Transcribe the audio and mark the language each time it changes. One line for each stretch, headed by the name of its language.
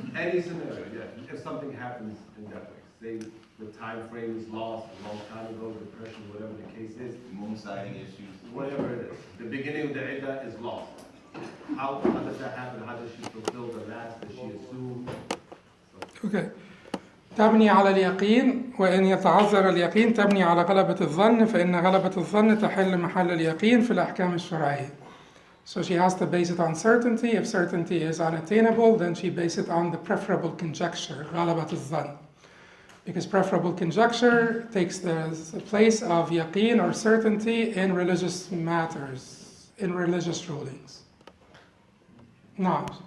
English: Any scenario, yeah. If something happens in that way, say the time frame is lost a long time ago, depression, whatever the case is. Moonsighting issues. Whatever it is. The beginning of the iddah is lost. How does that happen? How does she fulfill the last? Does she assume? Okay.
Arabic: تبني على اليقين وإن يتعذر اليقين تبني على غلبة الظن فإن غلبة الظن تحل محل اليقين في الأحكام الشرعية.
English: So she has to base it on certainty. If certainty is unattainable, then she base it on the preferable conjecture,
Arabic: غلبة الظن.
English: Because preferable conjecture takes the place of yaqeen or certainty in religious matters, in religious rulings. No.